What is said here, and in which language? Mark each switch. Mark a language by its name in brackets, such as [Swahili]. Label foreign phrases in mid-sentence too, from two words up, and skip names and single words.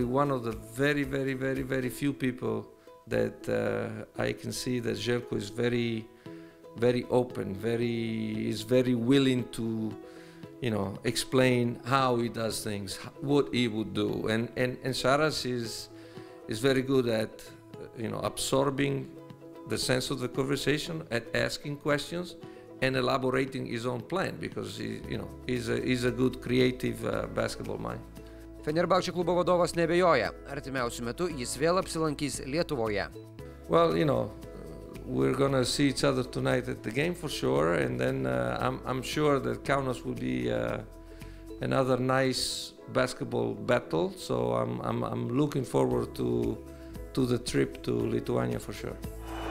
[English] one of the very, very, very, very few people that I can see that Željko is very, very open, is very willing to explain how he does things, what he would do, and Šaras is very good at absorbing the sense of the conversation, at asking questions and elaborating his own plan, because he's a good creative basketball mind. [Lithuanian] Fenerbahce klubo vadovas neabejoja, artimiausiu metu jis vėl apsilankys Lietuvoje. [English] Well, we're gonna see each other tonight at the game for sure, and then I'm sure that Kaunas will be another nice basketball battle. So I'm looking forward to the trip to Lithuania for sure.